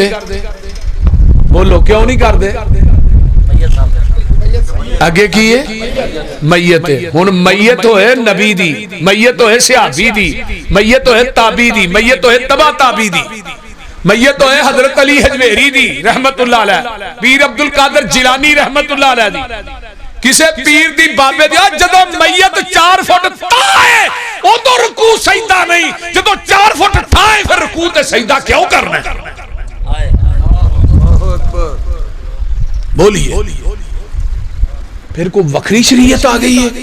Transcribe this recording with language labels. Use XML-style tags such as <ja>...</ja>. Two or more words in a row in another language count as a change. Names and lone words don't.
<pa>ਬੋਲੋ ਕਿਉਂ ਨਹੀਂ ਕਰ ਦੇ? ਅੱਗੇ ਕੀ ਹੈ? ਮੱਈਅਤ ਹੈ। ਹੁਣ ਮੱਈਅਤ ਹੋਏ ਨਬੀ ਦੀ, ਮੱਈਅਤ ਹੋਏ ਸਹਾਬੀ ਦੀ, ਮੱਈਅਤ ਹੋਏ ਤਾਬਈ ਦੀ, ਮੱਈਅਤ ਹੋਏ ਤਬਾ ਤਾਬਈ ਦੀ, ਮੱਈਅਤ ਹੋਏ ਹਜ਼ਰਤ ਅਲੀ ਹਜਵੇਰੀ ਦੀ</pa> <ar>رَحْمَةُ اللَّهِ عَلَيْهِ,</ar> <pa>ਪੀਰ ਅਬਦੁਲ ਕਾਦਿਰ ਜਿਲਾਨੀ</pa> <ar>رَحْمَةُ اللَّهِ عَلَيْهِ</ar> <pa>ਦੀ, ਕਿਸੇ ਪੀਰ ਦੀ ਬਾਬੇ ਦੀ। ਜਦੋਂ ਮੱਈਅਤ 4 ਫੁੱਟ ਥਾਏ ਉਦੋਂ ਰੁਕੂ ਸਜਦਾ ਨਹੀਂ, ਜਦੋਂ 4 ਫੁੱਟ ਥਾਏ ਫਿਰ ਰੁਕੂ ਤੇ ਸਜਦਾ ਕਿਉਂ ਕਰਨਾ? ਬੋਲੀਏ ਫਿਰ ਕੋਈ ਵੱਖਰੀ ਸ਼ਰੀਅਤ ਆ ਗਈ ਹੈ?</pa>